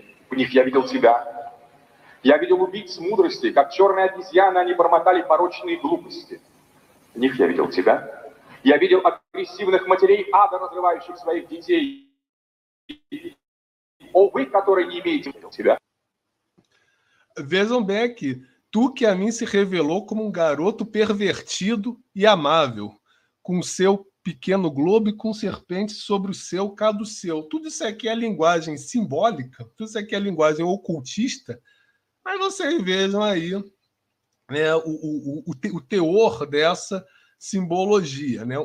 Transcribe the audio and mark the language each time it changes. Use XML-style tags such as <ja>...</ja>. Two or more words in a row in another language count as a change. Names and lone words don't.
<ru>В них я видел тебя. Я видел убийц мудрости, как черные обезьяны, они бормотали порочные глупости. В них я видел тебя. Я видел агрессивных матерей ада, разрывающих своих детей. О, вы, которые не имеете тебя.</ru> <pt>Vejam bem aqui. Tu que a mim se revelou como um garoto pervertido e amável, com seu pequeno globo e com serpentes sobre o seu caduceu. Tudo isso aqui é linguagem simbólica, tudo isso aqui é linguagem ocultista, mas vocês vejam aí, né, o teor dessa simbologia, né?</pt>